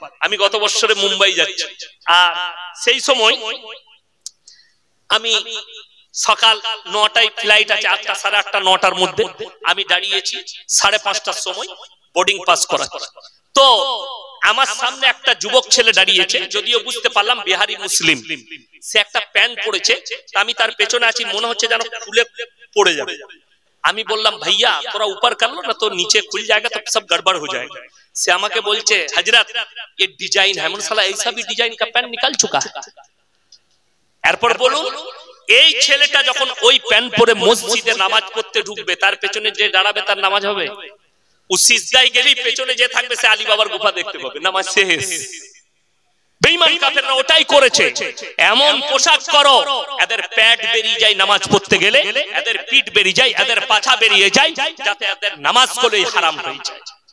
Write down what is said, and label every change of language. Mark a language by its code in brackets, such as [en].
[bn] আমি গত বছরে মুম্বাই যাচ্ছি, আর সেই সময় আমি সকাল 9টায় ফ্লাইট আছে, 8টা, 8:30, 9টার মধ্যে আমি দাঁড়িয়েছি, 5:30টার সময় বোর্ডিং পাস করা। তো আমার সামনে একটা যুবক ছেলে দাঁড়িয়েছে, যদিও বুঝতে পারলাম বিহারি মুসলিম। সে একটা প্যান্ট পরেছে, আমি তার পেছনে আছি, মনে হচ্ছে যেন খুলে পড়ে যাবে। আমি বললাম ভাইয়া তোরা উপর [hi] कर लो ना, तो नीचे खुल जाएगा तो सब गड़बड़ हो जाएगा। से [bn] আমাকে বলছে হযরত [hi] ये डिजाइन है, [bn] মানে [hi] साला ऐसा भी डिजाइन का पैंट निकल चुका है। [bn] এরপর বলুন, এই ছেলেটা যখন ওই প্যান্ট পরে মসজিদে নামাজ পড়তে ঢুকবে, তার পেছনে যে দাঁড়াবে তার নামাজ হবে? ও সিজদায় গেলেই পেছনে যে থাকবে সে আলী বাবার গুফা দেখতে পাবে, নামাজ শেষ। বেঈমান কাফেররা ওটাই করেছে। এমন পোশাক করো এদের পেট বেরিয়ে যায় নামাজ পড়তে গেলে, এদের পিঠ বেরিয়ে যায়, এদের পাছা বেরিয়ে যায়, যাতে এদের নামাজ করলেই হারাম হয়ে যায়।